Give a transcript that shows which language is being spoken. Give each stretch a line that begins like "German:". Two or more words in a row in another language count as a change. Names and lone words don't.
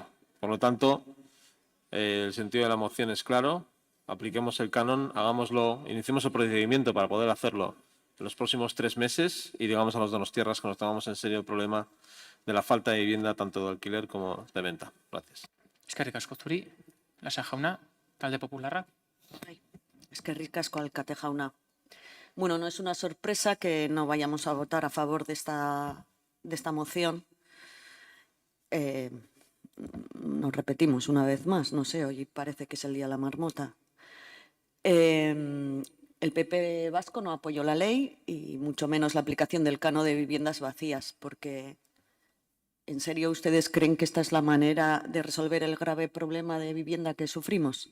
Spanish: Por lo tanto, el sentido de la moción es claro. Apliquemos el canon, hagámoslo, iniciemos el procedimiento para poder hacerlo en los próximos 3 meses y digamos a los donostiarras que nos tomamos en serio el problema de la falta de vivienda, tanto de alquiler como de venta. Gracias.
Basque: Eskerrik asko zuri, Lasa jauna, talde popularra. Eskerrik asko, alkate jauna.
Spanish: Bueno, no es una sorpresa que no vayamos a votar a favor de esta moción. Nos repetimos una vez más, no sé, hoy parece que es el día de la marmota. El PP vasco no apoyó la ley y mucho menos la aplicación del canon de viviendas vacías, porque ¿en serio ustedes creen que esta es la manera de resolver el grave problema de vivienda que sufrimos?